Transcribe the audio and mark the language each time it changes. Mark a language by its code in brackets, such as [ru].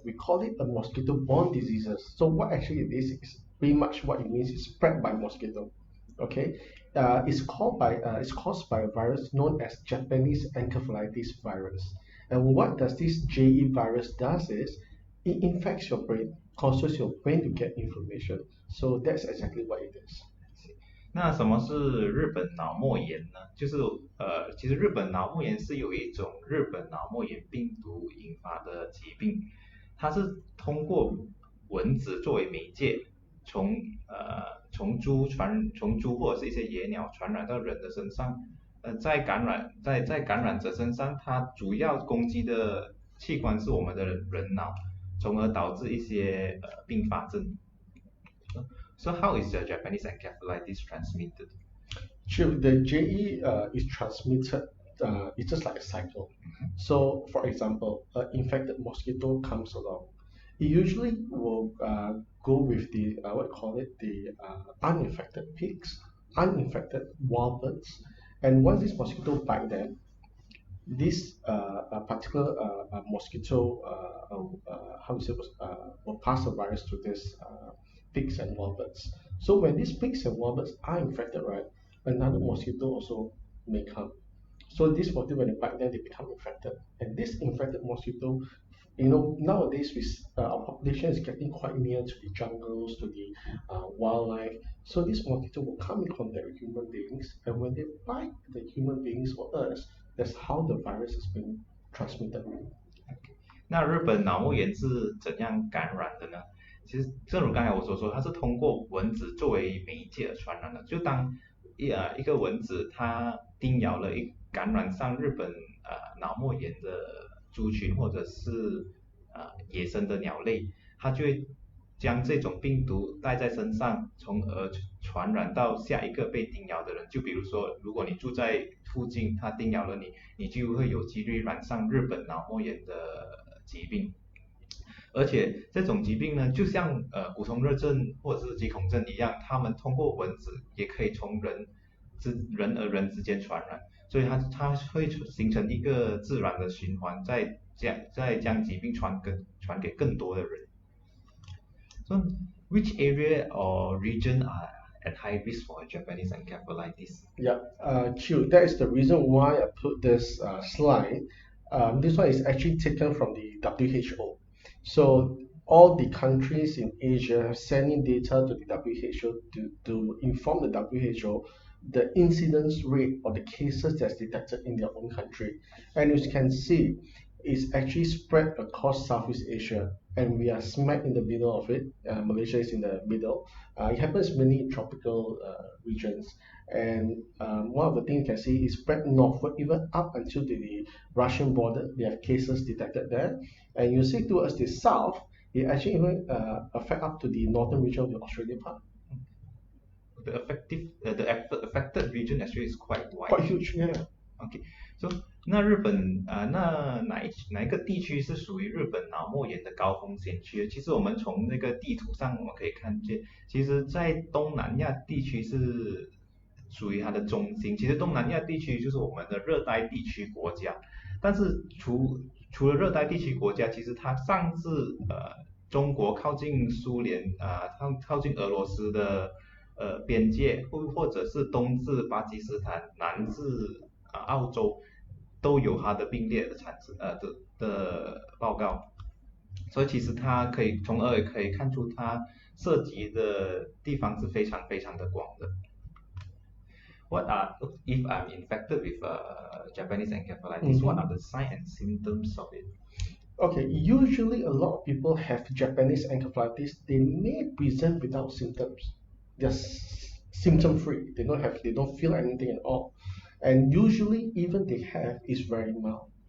[en] We call it a mosquito-borne diseases. So what actually it is pretty much what it means is spread by mosquito. Okay. It's caused by a virus known as Japanese encephalitis virus. And what does this JE virus does is it infects your brain, causes your brain to get inflammation. So that's exactly what it is. [zh] 那什么是日本脑膜炎呢？就是其实日本脑膜炎是有一种日本脑膜炎病毒引发的疾病，它是通过蚊子作为媒介，从猪或者是一些野鸟传染到人的身上，在感染者身上，它主要攻击的器官是我们的人脑，从而导致一些并发症。 [en] So how is the Japanese encephalitis transmitted? Sure, the JE is transmitted. It's just like a cycle. So, for example, an infected mosquito comes along. It usually will go with the uninfected pigs, uninfected wild birds, and once this mosquito bite them, this particular mosquito will pass the virus to this pigs and wild birds. So when these pigs and wild birds are infected, right, another mosquito also may come. So this mosquito, when they bite them, they become infected. And this infected mosquito, nowadays our population is getting quite near to the jungles, to the wildlife. So this mosquito will come in contact with human beings, and when they bite the human beings or us, that's how the virus is being transmitted. [zh] 那日本脑膜炎是怎样感染的呢？其实正如刚才我所说，它是通过蚊子作为媒介而传染的。就当一个蚊子它叮咬了感染上日本脑膜炎的猪群或者是野生的鸟类，它就会将这种病毒带在身上，从而传染到下一个被叮咬的人。就比如说，如果你住在附近，它叮咬了你，你就会有几率染上日本脑膜炎的疾病。而且这种疾病呢，就像骨痛热症或者是肌孔症一样，它们通过蚊子也可以从人之间传染，所以它会形成一个自然的循环，再将疾病传给更多的人。 [en] So which area or region are at high risk for Japanese encephalitis? Yeah, true. That is the reason why I put this slide. This one is actually taken from the WHO. So all the countries in Asia have sending data to the WHO to inform the WHO the incidence rate or the cases that's detected in their own country. And as you can see, it's actually spread across Southeast Asia, and we are smack in the middle of it. Malaysia is in the middle. It happens mainly in tropical regions. And one of the things you can see is spread northward, even up until the Russian border. They have cases detected there. And you see towards the south, it actually even affect up to the northern region of the Australian part. The affected region actually is quite wide. Quite huge, yeah. Okay, so [zh] 那日本哪一个地区是属于日本脑膜炎的高风险区？其实我们从那个地图上我们可以看见，其实在东南亚地区是属于它的中心。其实东南亚地区就是我们的热带地区国家，但是除了热带地区国家，其实它上至中国靠近苏联靠近俄罗斯的边界，或者是东至巴基斯坦，南至澳洲，都有它的病例的报告。所以其实它从而可以看出它涉及的地方是非常非常的广的。 [en] If I'm infected with Japanese encephalitis? What are the signs and symptoms of it? Okay, usually a lot of people have Japanese encephalitis. They may present without symptoms. They're symptom free. They don't feel anything at all. And usually even they have is very mild.